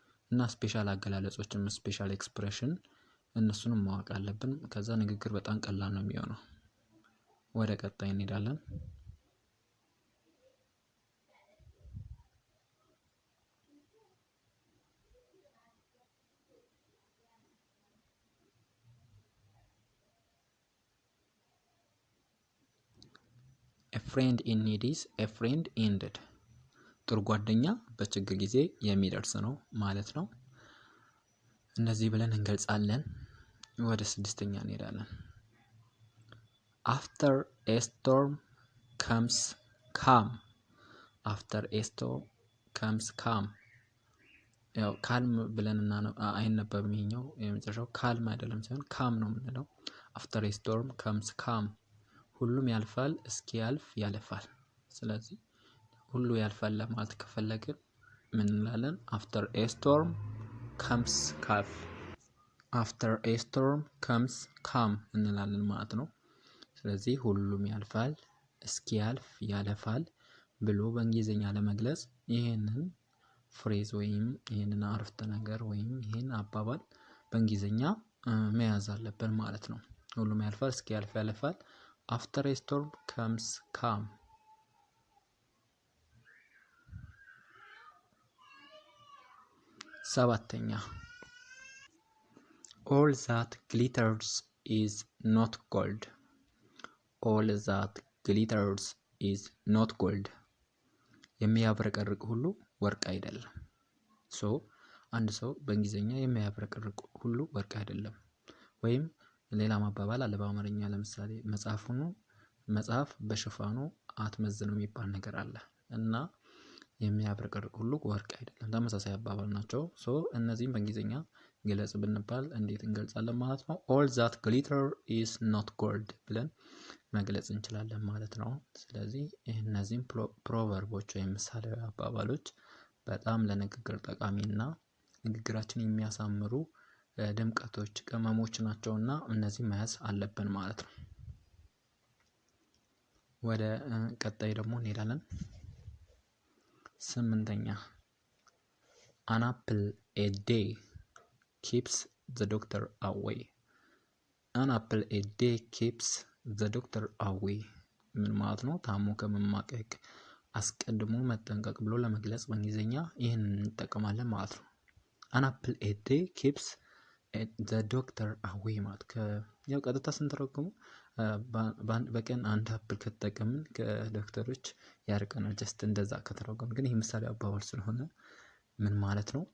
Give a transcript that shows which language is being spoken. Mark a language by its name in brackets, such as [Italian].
[Amharic] እና ስፔሻል አገላለጾችም ስፔሻል ኤክስፕሬሽን እነሱንም ማወቅ አለብን። ከዛ ንግግር በጣም ቀላል ነው የሚሆነው። ወደ ቀጣይ እንሄዳለን። [English] A friend in need is a friend indeed. [Amharic] ጥሩ ጓደኛ በችግር ጊዜ የሚደርስ ነው ማለት ነው። እነዚህ ብለን እንገልጻለን። ወደ ስድስተኛ እንሄዳለን። [English] After a storm comes calm. After a storm comes calm. [Amharic] ያው ካልም ብለን አይነበብም። ይሄኛው የመጨረሻው ካልም አይደለም ሳይሆን ካም ነው የምንለው። [English] After a storm comes calm. [Amharic] ሁሉም ያልፋል እስኪያልፍ ያለፋል። ስለዚህ ሁሉ ያልፋል ለማለት ከፈለግን ምን እንላለን? [English] After a storm comes calm. After a storm comes calm [Amharic] እንላለን ማለት ነው። ስለዚህ ሁሉም ያልፋል እስኪያልፍ ያለፋል ብሎ በእንግሊዝኛ ለመግለጽ ይሄንን ፍሬዝ ወይም ይሄንን አረፍተ ነገር ወይም ይሄን አባባል በእንግሊዝኛ መያዝ አለብን ማለት ነው። ሁሉም ያልፋል እስኪያልፍ ያለፋል። After a storm comes calm. [English] ሰባተኛ All that glitters is not gold. All that glitters is not gold. [Amharic] የሚያብረቀርቅ ሁሉ ወርቅ አይደለም። አንድ ሰው በእንግሊዝኛ የሚያብረቀርቅ ሁሉ ወርቅ አይደለም። ወይም ሌላ ማባባል አለ በአማርኛ። ለምሳሌ መጽሐፍ በሽፋኑ አትመዝነው የሚባል ነገር አለ እና የሚያብረቀርቅ ሁሉ ወርቅ አይደለም። ተመሳሳይ አባባል ናቸው። እነዚህም በእንግሊዝኛ ግለጽ ብንባል እንዴት እንገልጻለን ማለት ነው? [English] All that glitter is not gold [Amharic] ብለን መግለጽ እንችላለን ማለት ነው። ስለዚህ እነዚህም ፕሮቨርቦች ወይም ምሳሌያዊ አባባሎች በጣም ለንግግር ጠቃሚና ንግግራችን የሚያሳምሩ ድምቀቶች፣ ቅመሞች ናቸውና እነዚህ መያዝ አለብን ማለት ነው። ወደ ቀጣይ ደግሞ እንሄዳለን። [English] ስምንተኛ An apple a day keeps the doctor away. An apple a day keeps the doctor away. [Amharic] ምን ማለት ነው? ታሞ ከመማቀቅ አስቀድሞ መጠንቀቅ ብሎ ለመግለጽ በእንግሊዝኛ ይህንን እንጠቀማለን ማለት ነው። [English] An apple a day keeps the doctor away [Amharic] ማለት ያው ቀጥታ ስንተረጉሙ በቀን አንድ አፕል ከተጠቀምን ከዶክተሮች ያርቀናል። ጀስት እንደዛ ከተረጎም ግን ይህ ምሳሌ አባባል ስለሆነ ምን ማለት ነው?